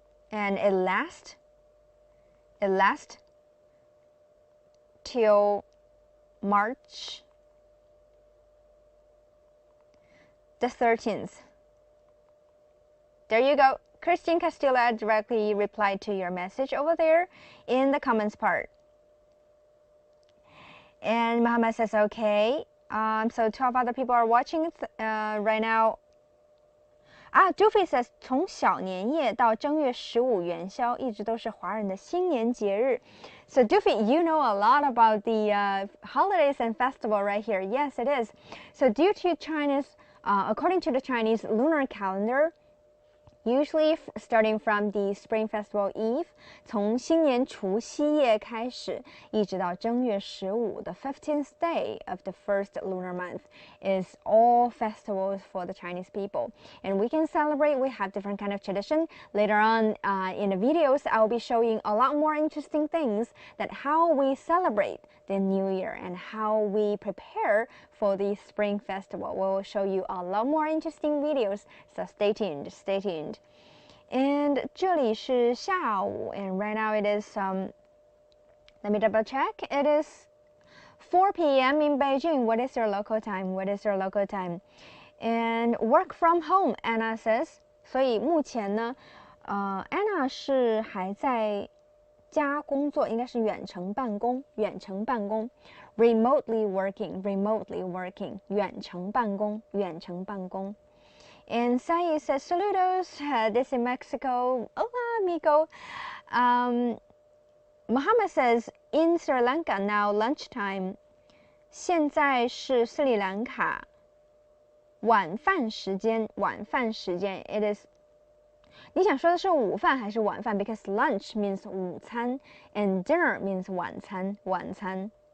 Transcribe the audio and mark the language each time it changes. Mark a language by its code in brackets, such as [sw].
[en] And it lasts till March the 13th. There you go. Christine Castillo directly replied to your message over there in the comments part. And Muhammad says, okay. So 12 other people are watching right now. Duffy says, [zh] 从小年夜到正月15元宵，一直都是华人的新年节日。 [en] So Duffy, you know a lot about the holidays and festival right here. Yes, it is. So due to according to the Chinese lunar calendar, usually starting from the Spring Festival Eve, [zh] 从新年除夕夜开始，一直到正月15 [en] the 15th day of the first lunar month is all festivals for the Chinese people. And we can celebrate, we have different kind of tradition. Later on in the videos, I will be showing a lot more interesting things that how we celebrate the new year and how we prepare for the Spring Festival. We will show you a lot more interesting videos, so stay tuned, stay tuned. And [zh] 这里是下午 [en] and right now it is, let me double check, it is 4 p.m. in Beijing. What is your local time? What is your local time? And work from home, Anna says. [zh] 所以目前呢Anna 是还在家工作，应该是远程办公，远程办公 [en] remotely working, [zh] 远程办公，远程办公。 [en] And Sai says, [es] saludos, [en] this is Mexico. [es] Hola, amigo. [en] Muhammad says, in Sri Lanka now lunchtime. [zh] 现在是斯里兰卡晚饭时间，晚饭时间 [en] it is [zh] 你想说的是午饭还是晚饭 [en] because lunch means [zh] 午餐 [en] and dinner means [zh] 晚餐，晚餐。